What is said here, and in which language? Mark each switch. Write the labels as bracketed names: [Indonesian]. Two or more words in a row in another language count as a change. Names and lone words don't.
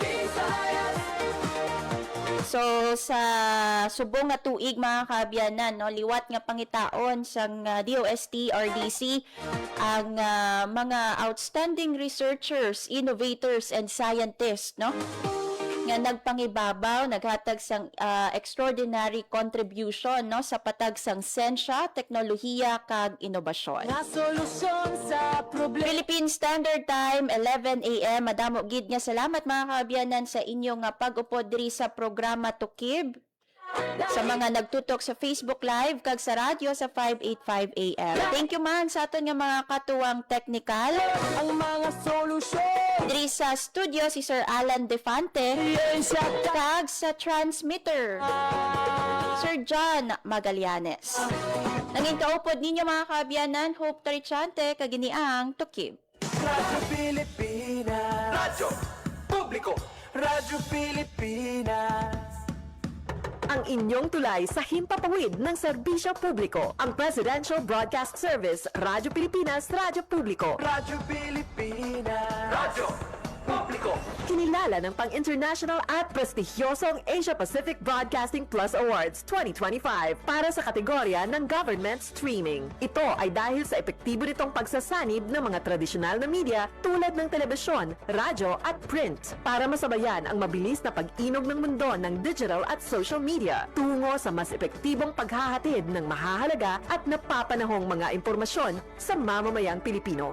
[Hiligaynon] So sa subong nga tuig mga kaabyanan no, liwat nga pangitaon sang DOST RDC ang mga [English] outstanding researchers, innovators and scientists [Hiligaynon] no nga nagpangibabaw, naghatag sang [English] extraordinary contribution [Hiligaynon] no sa patag sang siyensya, teknolohiya kag inobasyon. [English] Philippine Standard Time 11 AM. [Hiligaynon] Madamo gid nga salamat mga kaabyanan sa inyong pag-upod diri sa programa Tukib. Sa mga nagtutok sa Facebook Live kag sa radyo sa 585 AM. [English] Thank you [Hiligaynon] man sa aton nga mga katuwang technical. Ang mga solusyon diri sa studio si Sir Alan Defante kag sa transmitter Sir John Magallanes. Nanging kaupod ninyo mga kaabyanan, Hope Tarichante, kaginiang Tukib. [Filipino] Radyo Pilipinas. Radyo Publiko. Radyo Pilipinas. Ang inyong tulay sa himpapawid ng serbisyo publiko. Ang Presidential Broadcast Service, Radyo Pilipinas, Radyo Publiko. Radyo Pilipinas. Radyo Publiko. Kinilala ng pang-international at prestigyosong Asia Pacific Broadcasting Plus Awards 2025 para sa kategorya ng Government Streaming. Ito ay dahil sa epektibo nitong pagsasanib ng mga tradisyonal na media tulad ng telebisyon, radyo at print para masabayan ang mabilis na pag-inog ng mundo ng digital at [English] social media [Filipino] tungo sa mas epektibong paghahatid ng mahahalaga at napapanahong mga impormasyon sa mamamayang Pilipino.